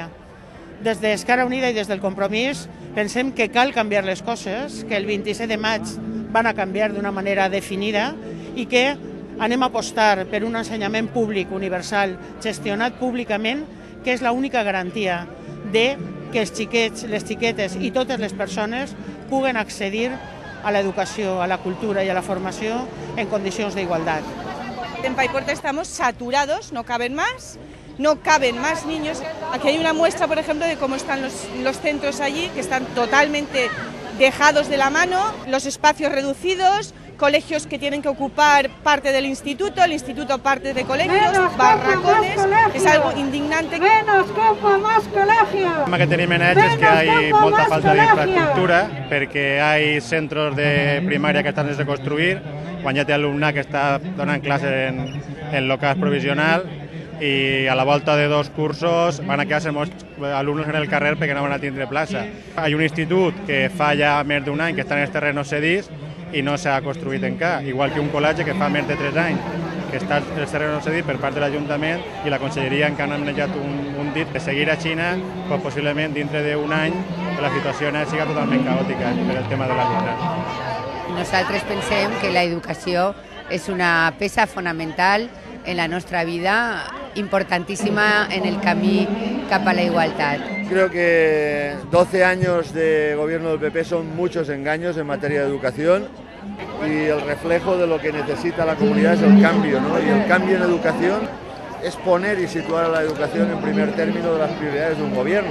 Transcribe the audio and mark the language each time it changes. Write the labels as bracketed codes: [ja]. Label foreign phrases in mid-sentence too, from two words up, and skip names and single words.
[ca] Des d'Esquerra Unida i des del Compromís pensem que cal canviar les coses, que el 27 de maig van a canviar d'una manera definida i que anem a apostar per un ensenyament públic universal gestionat públicament, que és l'única garantia de que els xiquets, les xiquetes i totes les persones puguen accedir a l'educació, a la cultura y a la formació en condicions d'igualtat. [es] En Paiporta estamos saturados, no caben más niños. Aquí hay una muestra, por ejemplo, de cómo están los centros allí, que están totalmente dejados de la mano, los espacios reducidos, colegios que tienen que ocupar parte del instituto, el instituto parte de colegios, barracones, es algo indignante. ¡Menos copa, más colegios! [ca] El problema que tenim en ells és que hi ha molta falta d'infraestructura, perquè hi ha centres de primària que estan des de construir, quan ja té alumnat que està donant classes en locals provisionals, i a la volta de 2 cursos van a quedar-se molts alumnes en el carrer perquè no van a tindre plaça. Hi ha un institut que fa ja més d'un any que està en els terrenos cedits i no s'ha construït encara, igual que un col·legi que fa més de 3 anys que està en els terrenos cedits per part de l'Ajuntament i la Conselleria encara ha manejat un dit de seguir a Xina, pues possiblement dintre d'un any la situació siga totalment caòtica per el tema de l'alumnat. Nosaltres pensem que l'educació és una peça fonamental en la [es] nuestra vida, [ca] importantísima en el camí cap a la igualdad. [es] Creo que 12 años de gobierno del PP son muchos engaños en materia de educación y el reflejo de lo que necesita la comunidad es el cambio, ¿no? Y el cambio en educación es poner y situar a la educación en primer término de las prioridades de un gobierno.